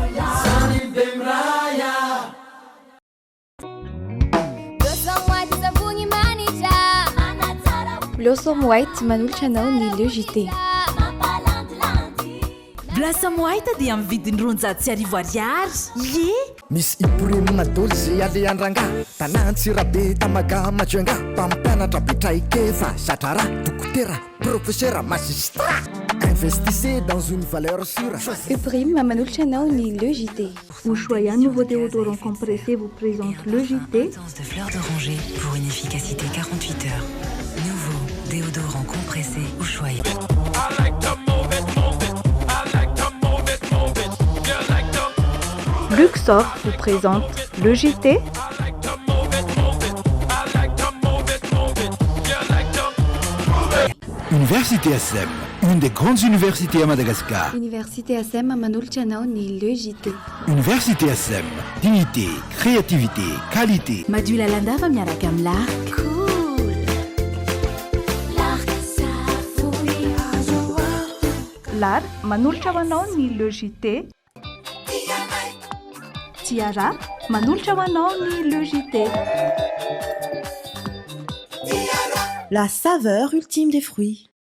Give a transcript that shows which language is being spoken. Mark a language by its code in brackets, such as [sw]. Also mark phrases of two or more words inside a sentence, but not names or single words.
[mg] Blossom White manolotra anao ny logité. Blossom White dia amin'ny vidiny 900 ariary. Ye! Misy iporimina doly zay aleandrangà tanantsirabe tamaga majoenga mpampianatra betraikeva satrara dokotera [fr] professeur magistrat. Investissez dans une valeur sûre. [mg] Uprime manolotra anao ny logité. [fr] Ushuaïa nouveau déodorant compressé vous présente logité. De fleurs d'oranger pour une efficacité 48 heures. Nouveau déodorant compressé Ushuaïa. Luxor vous présente logité. Université SM, une des grandes universités à Madagascar. [mg] Université SM manolotra anao ny logité. [fr] Université SM, dignité, créativité, qualité. [mg] Madula Landava miaraka amin'ny l'arc. Cool. L'arc L'art manolotra anao ny logité. Tiara manolotra anao ny logité. [fr] La saveur ultime des fruits.